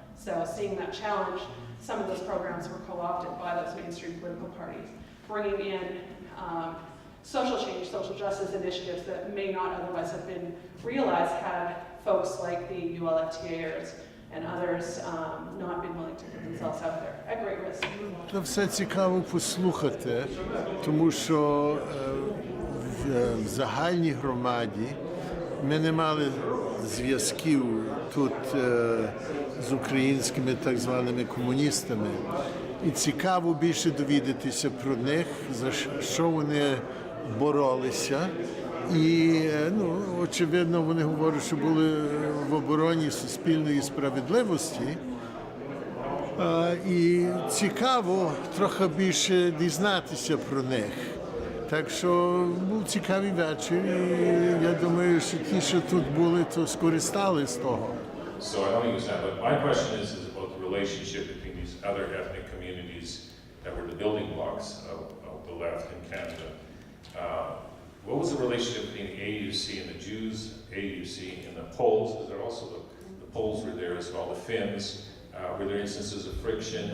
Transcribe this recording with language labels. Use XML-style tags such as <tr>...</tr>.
<en>So seeing that challenge, some of those programs were co-opted by those mainstream political parties, bringing in social change, social justice initiatives that may not otherwise have been realized had folks like the ULFTAers and others not been willing to put themselves out there at great risk.</en> <uk>Це все цікаво послухати, тому що в загальній громаді ми не мали зв'язків тут з українськими так званими комуністами. І цікаво більше довідатися про них, за що вони боролися. І, очевидно, вони говорять, що були в обороні суспільної справедливості. І цікаво трохи більше дізнатися про них. Так що був цікавий вечір, і я думаю, що ті, що тут були, то скористали з того.</uk> <en>So I don't understand, but my question is about the relationship between these other ethnic communities that were the building blocks of the left in Canada. What was the relationship between the AUC and the Jews, AUC and the Poles? Because there also the Poles were there as well, the Finns. Were there instances of friction?</en>